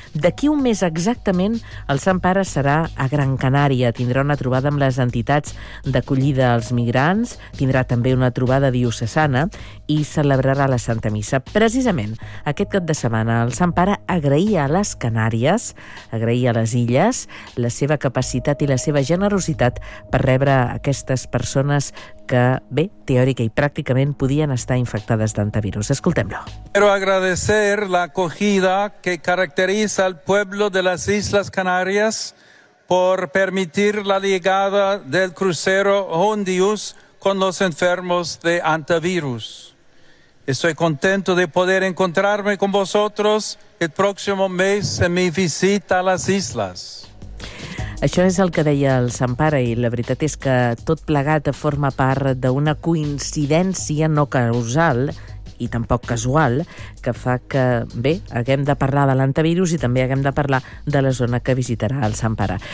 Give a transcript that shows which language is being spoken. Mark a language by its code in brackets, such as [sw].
[ca] D'aquí un mes exactament, el Sant Pare serà a Gran Canària, tindrà una trobada amb les entitats d'acollida als migrants, tindrà també una trobada diocesana i celebrarà la Santa Missa. Precisament aquest cap de setmana el Sant Pare agraïa a les Canàries, agraïa a les Illes, la seva capacitat i la seva generositat per rebre aquestes persones que, bé, teòrica i pràcticament podien estar infectades d'antivirus. Escoltem-lo. [es] Quiero agradecer la acogida que caracteriza el pueblo de las Islas Canarias por permitir la llegada del crucero Hondius con los enfermos de antivirus. Estoy contento de poder encontrarme con vosotros el próximo mes en mi visita a las islas. [ca] Això és el que deia el Sant Pare i la veritat és que tot plegat forma part d'una coincidència no causal i tampoc casual, que fa que, bé, haguem de parlar de l'antivirus i també haguem de parlar de la zona que visitarà el Sant Pare.